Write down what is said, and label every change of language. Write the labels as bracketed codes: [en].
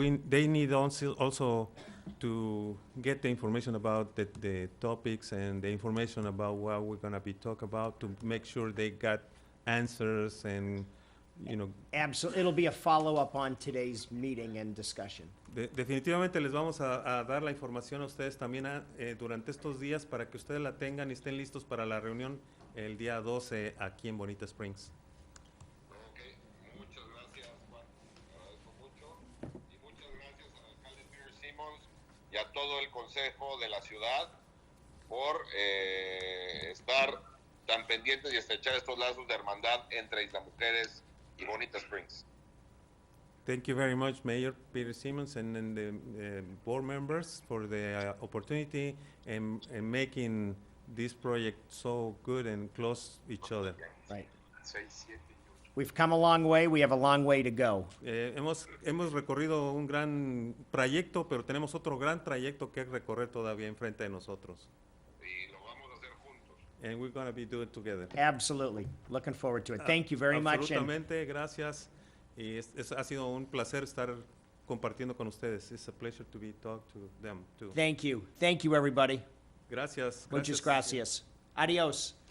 [en] They need also to get the information about the topics and the information about what we're gonna be talking about to make sure they got answers and, you know. Absolutely. It'll be a follow-up on today's meeting and discussion. [es] Definitivamente les vamos a dar la información a ustedes también durante estos días para que ustedes la tengan y estén listos para la reunión el día 12 aquí en Bonita Springs. Ok, muchas gracias, Juan. Te agradezco mucho. Y muchas gracias al alcalde Peter Simmons y a todo el consejo de la ciudad por estar tan pendientes y estrechar estos lazos de hermandad entre Isla Mujeres y Bonita Springs. [en] Thank you very much, Mayor Peter Simmons and the board members for the opportunity and making this project so good and close each other. Right. We've come a long way. We have a long way to go. [es] Hemos recorrido un gran trayecto, pero tenemos otro gran trayecto que recorrer todavía enfrente de nosotros. Y lo vamos a hacer juntos. [en] And we're going to be doing it together. Absolutely. Looking forward to it. Thank you very much. And [es] Absolutamente, gracias. Y ha sido un placer estar compartiendo con ustedes. [en] It's a pleasure to be talking to them too. thank you. Thank you, everybody. [es] Gracias. Muchas gracias. Adios.